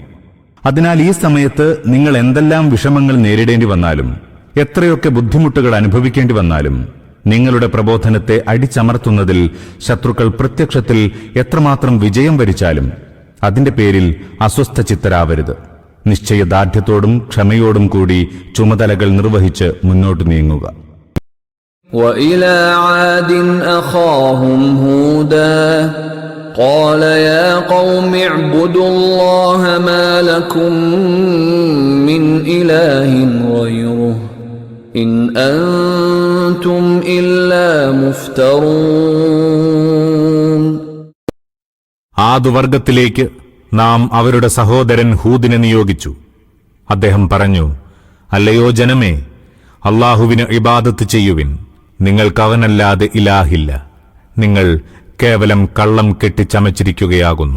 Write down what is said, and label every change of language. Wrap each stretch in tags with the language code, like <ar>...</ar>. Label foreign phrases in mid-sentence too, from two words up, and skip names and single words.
<ml>അതിനാൽ ഈ സമയത്ത് നിങ്ങൾ എന്തെല്ലാം വിഷമങ്ങൾ നേരിടേണ്ടി വന്നാലും, എത്രയൊക്കെ ബുദ്ധിമുട്ടുകൾ അനുഭവിക്കേണ്ടി വന്നാലും, നിങ്ങളുടെ പ്രബോധനത്തെ അടിച്ചമർത്തുന്നതിൽ ശത്രുക്കൾ പ്രത്യക്ഷത്തിൽ എത്രമാത്രം വിജയം വരിച്ചാലും അതിന്റെ പേരിൽ അസ്വസ്ഥചിത്തരാവരുത്. നിശ്ചയദാർഢ്യത്തോടും ക്ഷമയോടും കൂടി ചുമതലകൾ നിർവഹിച്ച് മുന്നോട്ട് നീങ്ങുക.</ml> <ar>وإلى عاد أخاهم هودا قال يا قوم اعبدوا الله ما لكم من إله غيره إن أنتم إلا مفترون.</ar> <ml>ആദുവർഗത്തിലേക്ക് നാം അവരുടെ സഹോദരൻ ഹൂദിനെ നിയോഗിച്ചു. അദ്ദേഹം പറഞ്ഞു, അല്ലയോ ജനമേ, അല്ലാഹുവിന് ഇബാദത്ത് ചെയ്യുവിൻ. നിങ്ങൾക്കവനല്ലാതെ ഇലാഹില്ല. നിങ്ങൾ കേവലം കള്ളം കെട്ടിച്ചമച്ചിരിക്കുകയാകുന്നു.</ml>